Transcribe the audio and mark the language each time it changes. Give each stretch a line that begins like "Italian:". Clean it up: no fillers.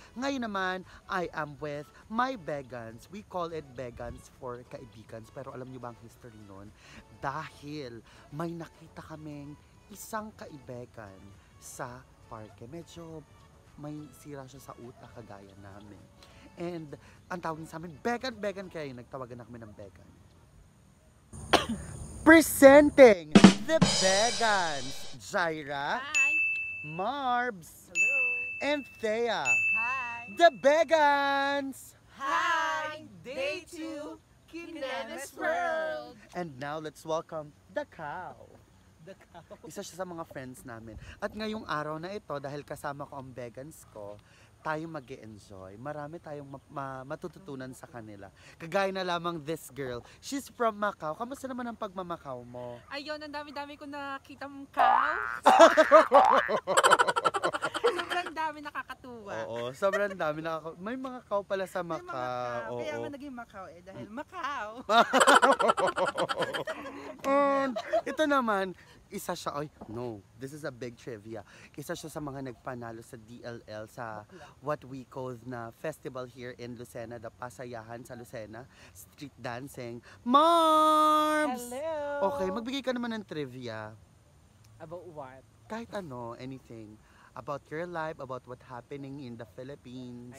Filipino: Ngayon naman,
English: I am with my begans. We call it begans for kaibigans.
Filipino: Pero alam nyo ba ang history nun? Dahil may nakita kaming isang kaibigan sa parke. Medyo may sira siya sa utak kagaya namin. And ang tawag sa amin, Began, kaya yung nagtawagan na kami ng Began.
English: Presenting the Begans, Jaira, Hi. Marbs, Hello. and Thea. Hi. The Begans! Hi. Day 2, Kinelis World. And now let's welcome the cow. The cow.
Filipino: Isa siya sa mga friends namin. At ngayong araw na ito, dahil kasama ko ang Begans ko, tayo mag-e-enjoy. Marami tayong matututunan sa kanila. Kagaya na lamang
English: this girl. She's from Macau.
Filipino: Kamusta naman ang pagmamakaw mo? Ayun, ang dami-dami ko nakita mong cow. Sobrang dami nakakatuwa. Oo, sobrang dami. May mga cow pala sa May mga Macau. cow. Oo. Kaya ako naging Macau dahil Macau. And ito naman, isa siya,
English: this is a big trivia.
Filipino: Isa siya sa mga nagpanalo sa DLL sa
English: what we call
Filipino: na festival
English: here in Lucena,
Filipino: the Pasayahan sa Lucena,
English: street dancing.
Filipino: Marbs!
English: Hello!
Filipino: Okay, magbigay ka naman ng trivia.
English: About what?
Filipino: Kahit ano, anything.
English: About your life, about what happening in the Philippines.